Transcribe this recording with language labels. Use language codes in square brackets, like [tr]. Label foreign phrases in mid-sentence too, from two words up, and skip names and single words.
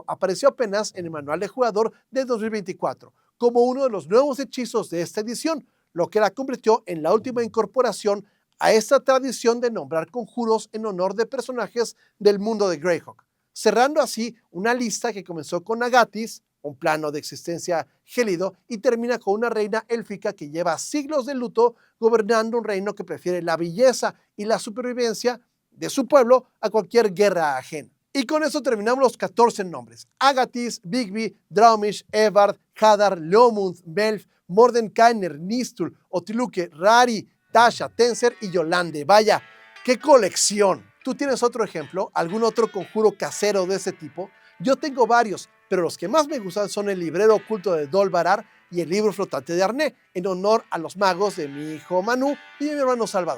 [es] Apareció apenas en el manual de jugador de 2024, como uno de los nuevos hechizos de esta edición, lo que la convirtió en la última incorporación a esta tradición de nombrar conjuros en honor de personajes del mundo de Greyhawk, cerrando así una lista que comenzó con Agatis, un plano de existencia gélido, y termina con una reina élfica que lleva siglos de luto gobernando un reino que prefiere la belleza y la supervivencia de su pueblo a cualquier guerra ajena. Y con eso terminamos los 14 nombres. Agathis, Bigby, Draumish, Evard, Hadar, Leomund, Melf, Mordenkainer, Nistul, Otiluke, Rari, Tasha, Tenser y Yolande. Vaya, ¡qué colección! ¿Tú tienes otro ejemplo? ¿Algún otro conjuro casero de ese tipo? Yo tengo varios, pero los que más me gustan son el librero oculto de Dol Varar y el libro flotante de Arné, en honor a los magos de mi hijo Manu y de mi hermano Salvador.